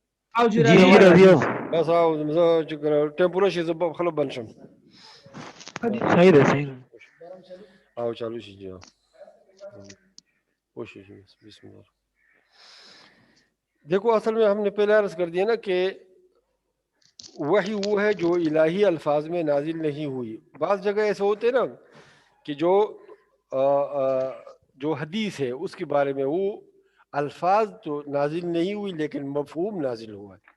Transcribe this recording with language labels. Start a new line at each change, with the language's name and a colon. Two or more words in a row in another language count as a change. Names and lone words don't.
Pashto: او جی جی راځي راځي بس زه چې ټیم پوره شي زه به خپله بند شم. صحیح ده صحیح ده. او چالو شي جی کوشش
Arabic: بسم اللہ.
Urdu: دیکھو اصل میں ہم نے پہلے عرض کر دیا نا کہ وحی وہ ہے جو الہی الفاظ میں نازل نہیں ہوئی. بعض جگہ ایسے ہوتے ہیں نا کہ جو حدیث ہے اس کے بارے میں وہ الفاظ تو نازل نہیں ہوئی لیکن مفہوم نازل ہوا ہے.